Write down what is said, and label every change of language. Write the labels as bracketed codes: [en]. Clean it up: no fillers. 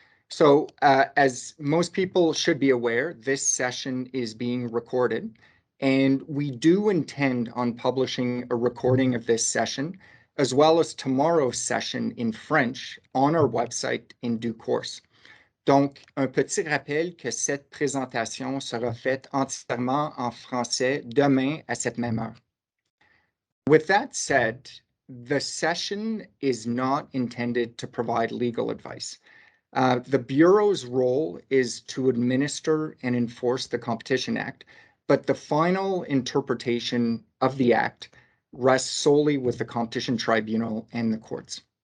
[en] So as most people should be aware, this session is being recorded, and we do intend on publishing a recording of this session, as well as tomorrow's session in French on our website in due course. [fr] Donc, un petit rappel que cette présentation sera faite entièrement en français demain à cette même heure. [en] With that said, the session is not intended to provide legal advice. The Bureau's role is to administer and enforce the Competition Act, but the final interpretation of the Act rests solely with the Competition Tribunal and the courts.